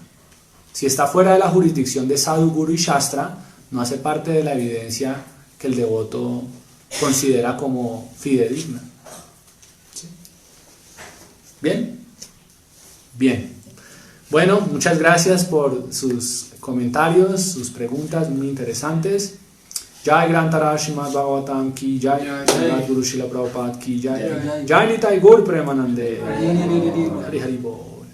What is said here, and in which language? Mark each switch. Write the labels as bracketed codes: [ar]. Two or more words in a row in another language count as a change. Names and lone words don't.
[es] Si está fuera de la jurisdicción de Sadhu, Guru y Shastra, no hace parte de la evidencia que el devoto considera como fidedigna. ¿Sí? ¿Bien? Bien. Bueno, muchas gracias por sus comentarios, sus preguntas muy interesantes. [hi] जय ग्रन्तर श्रीमद् भागवतम् कि जय, जय गुरु श्रील प्रभुपाद कि जय, जय निताइ गौर प्रेमानन्दे, हरि हरि बोल.